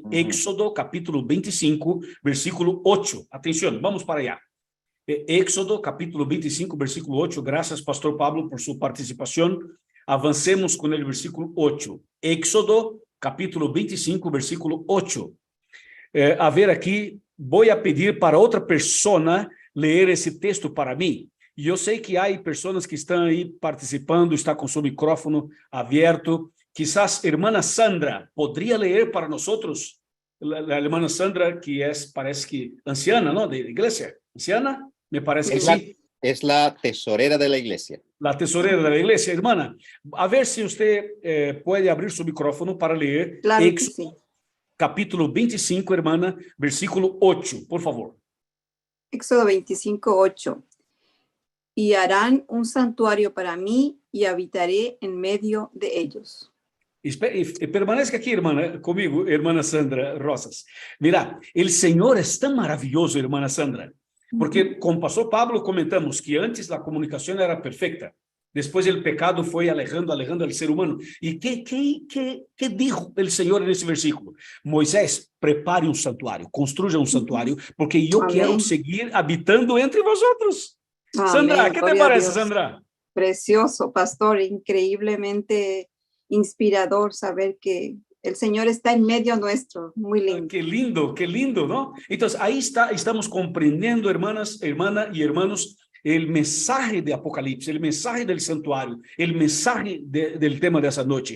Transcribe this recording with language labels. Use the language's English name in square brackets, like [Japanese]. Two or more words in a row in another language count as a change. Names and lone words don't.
[Spanish] Ujú. Éxodo capítulo 25, versículo 8. Atención, vamos para allá. Éxodo capítulo 25, versículo 8. Gracias, pastor Pablo, por su participación. Avancemos con el versículo 8. Éxodo capítulo 25, versículo 8. [Portuguese] A ver aqui, vou pedir para outra pessoa ler esse texto para mim. E eu sei que há pessoas que estão aí participando, está com seu micrófono aberto. Quizás, irmã Sandra, poderia ler para nós? A irmã Sandra, que parece que anciana, não? Da igreja? [Spanish] Anciana? Me parece que Es la, [Portuguese] sim. [Spanish] es la tesorera de la iglesia. [Portuguese] La tesoreira da igreja. Irmã, a ver se você pode abrir seu micrófono para ler [Spanish] Claro que Éxodo sí. capítulo 25, hermana, versículo 8, por favor. Éxodo 25:8. Y harán un santuario para mí y habitaré en medio de ellos. [Portuguese] Permanezca aqui, irmã, comigo, irmã Sandra Rosas. [Spanish] Mira, el Senhor es tan maravilhoso, [Portuguese] irmã Sandra, porque com o pastor Pablo comentamos que antes a comunicação era perfeita. Depois o pecado foi [Spanish] alejando al ser humano. [Portuguese] E [Spanish] que dijo [Portuguese] o Senhor nesse versículo? Moisés, prepare um santuário, construya um santuário, porque eu quero [Spanish] Amén. seguir habitando entre vosotros. Sandra, Amén. ¿qué te Gloria a parece, Dios. Sandra? Precioso, pastor. Increíblemente inspirador saber que el Señor está en medio nuestro. Muy lindo. Qué lindo, ¿no? Entonces, ahí estamos comprendiendo, hermana y hermanos, el mensaje de Apocalipsis, el mensaje del santuario, el mensaje del tema de esa noche.